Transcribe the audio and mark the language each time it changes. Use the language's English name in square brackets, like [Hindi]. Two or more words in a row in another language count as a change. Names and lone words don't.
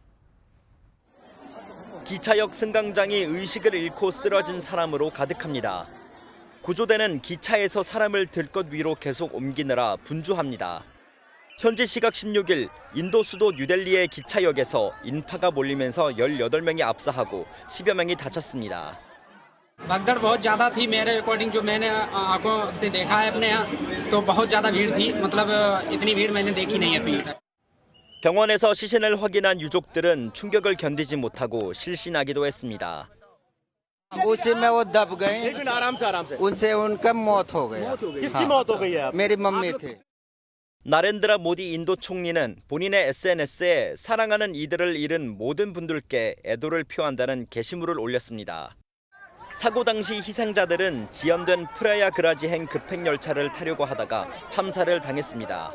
[Korean] 기차역 승강장이 의식을 잃고 쓰러진 사람으로 가득합니다. 구조대는 기차에서 사람을 들것 위로 계속 옮기느라 분주합니다. 현지 시각 16일 인도 수도 뉴델리의 기차역에서 인파가 몰리면서 18명이 압사하고 10여 명이 다쳤습니다. [Hindi] भगदड़ बहुत ज़्यादा थी मेरे अकॉर्डिंग जो मैंने आंखों से देखा है अपने यहाँ तो बहुत ज़्यादा भीड़ थी मतलब इतनी भीड़ मैंने देखी नहीं है। [Korean] 병원에서 시신을 확인한 유족들은 충격을 견디지 못하고 실신하기도 했습니다. [Hindi] उसमें वो दब गए उनसे उनका मौत हो गया। किसकी मौत हो गई है? मेरी मम्मी थे। [Korean] 나렌드라 모디 인도 총리는 본인의 SNS에 사랑하는 이들을 잃은 모든 분들께 애도를 표한다는 게시물을 올렸습니다. 사고 당시 희생자들은 지연된 프라야그라지행 급행열차를 타려고 하다가 참사를 당했습니다.